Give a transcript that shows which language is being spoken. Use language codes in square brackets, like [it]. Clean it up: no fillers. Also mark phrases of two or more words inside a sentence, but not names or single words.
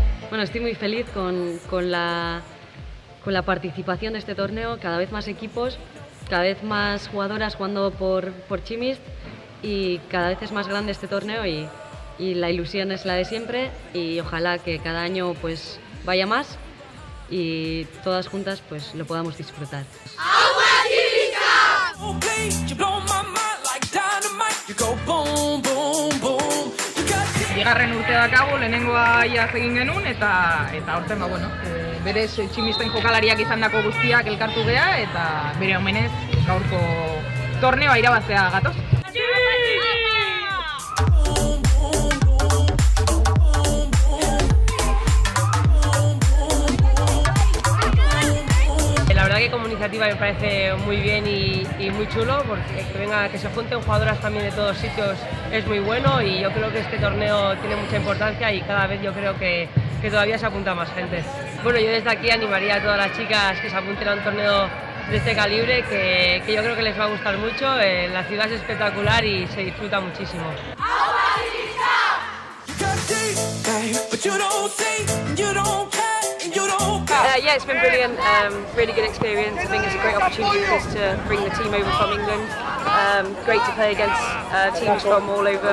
[es] Bueno, estoy muy feliz con la participación de este torneo, cada vez más equipos, cada vez más jugadoras jugando por Chimist y cada vez es más grande este torneo y la ilusión es la de siempre y ojalá que cada año pues vaya más y todas juntas pues lo podamos disfrutar. [eu] Bigarren urte dakagu, lehenengoa iaz egin genuen eta aurten berez Tximisten jokalariak izandako guztiak elkartu gea eta bere omenez gaurko torneoa irabaztea gatoz. [es] La verdad que como iniciativa me parece muy bien y muy chulo, porque que se junten jugadoras también de todos sitios es muy bueno y yo creo que este torneo tiene mucha importancia y cada vez yo creo que todavía se apunta más gente. Bueno, yo desde aquí animaría a todas las chicas que se apunten a un torneo de este calibre, que yo creo que les va a gustar mucho, la ciudad es espectacular y se disfruta muchísimo. [en] Yeah, it's been brilliant, really good experience. I think it's a great opportunity for us to bring the team over from England. Great to play against teams from all over.